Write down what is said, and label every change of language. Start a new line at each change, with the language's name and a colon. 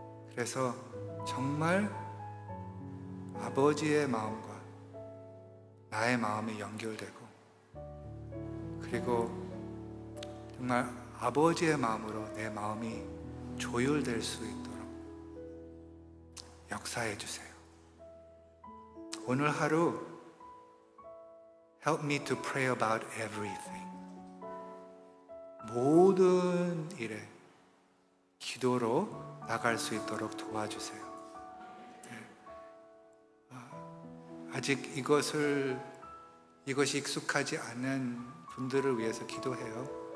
Korean: 그래서 정말 아버지의 마음과 나의 마음이 연결되고, 그리고 정말 아버지의 마음으로 내 마음이 조율될 수 있도록 역사해 주세요. 오늘 하루
English: Help me to pray about everything.
Korean: 모든 일에 기도로 나갈 수 있도록 도와주세요. 아직 이것이 익숙하지 않은 분들을 위해서 기도해요.